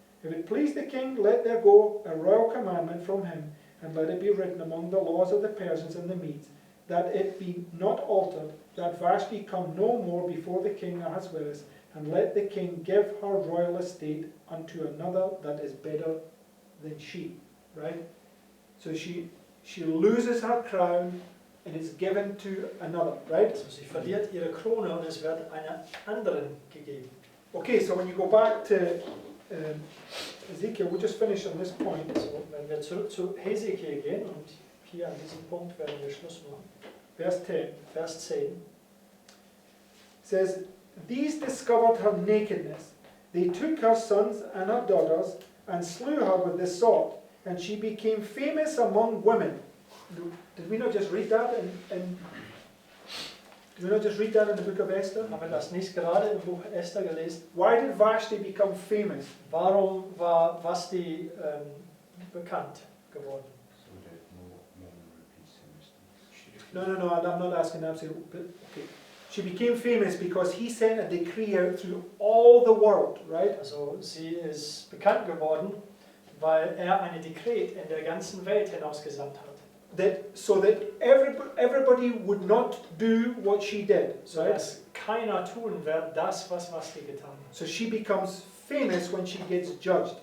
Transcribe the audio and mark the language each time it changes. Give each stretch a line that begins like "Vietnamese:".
English: If it please the king, let there go a royal commandment from him, and let it be written among the laws of the Persians and the Medes, that it be not altered, that Vashti come no more before the king Ahasuerus, and let the king give her royal estate unto another that is better than she. Right? So she loses her crown and is given to another. Right?
German: Also sie verliert ihre Krone und es wird einer anderen gegeben.
English: Okay, so when you go back to Ezekiel, we'll just finish on this point.
German: So, wenn wir zurück zu Hesekiel gehen und hier an diesem Punkt werden wir Schluss machen.
English: Verse 10
German: Vers 10.
English: says, These discovered her nakedness. They took her sons and her daughters and slew her with the sword, and she became famous among women. Did we not just read that did we not just read that in the book of Esther?
German: Haben wir das nicht gerade im Buch Esther gelesen?
English: Why did Vashti become famous?
German: Warum war Vashti bekannt geworden?
English: So that no woman repeats her mistakes. No, I'm not asking absolutely. But okay. She became famous because he sent a decree out through all the world, right?
German: Also sie ist bekannt geworden, weil ein Dekret in der ganzen Welt hinausgesandt hat.
English: So that everybody would not do what she did,
German: So
English: right?
German: dass keiner tun wird das, was Vashti getan hat.
English: So she becomes famous when she gets judged,